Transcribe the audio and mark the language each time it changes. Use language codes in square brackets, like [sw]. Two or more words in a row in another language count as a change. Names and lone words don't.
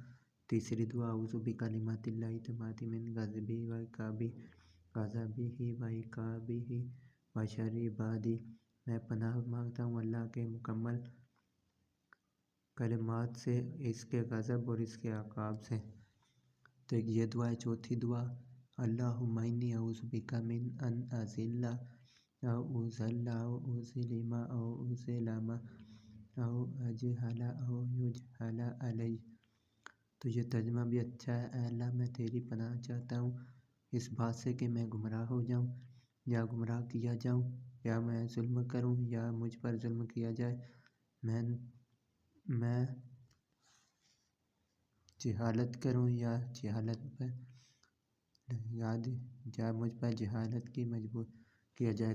[ur] تیسری دعا، [ar] اعوذ بکلمات اللہ التامات من غضبہ وعقابہ وشر عبادہ۔ [ur] میں پناہ مانگتا ہوں اللہ کے مکمل کلمات سے، اس کے غضب اور اس کے عقاب سے۔ تو یہ دعا ہے۔ چوتھی دعا، [ar] اللہم انی اعوذ بک من ان اضل او اضل او اظلم او اظلم او اجہل او یجہل علی۔ [ur] تو یہ ترجمہ بھی اچھا ہے، اے اللہ میں تیری پناہ چاہتا ہوں اس بات سے کہ میں گمراہ ہو جاؤں یا گمراہ کیا جاؤں، یا میں ظلم کروں یا مجھ پر ظلم کیا جائے، میں جہالت کروں یا مجھ پر جہالت کی مجبور کیا جائے۔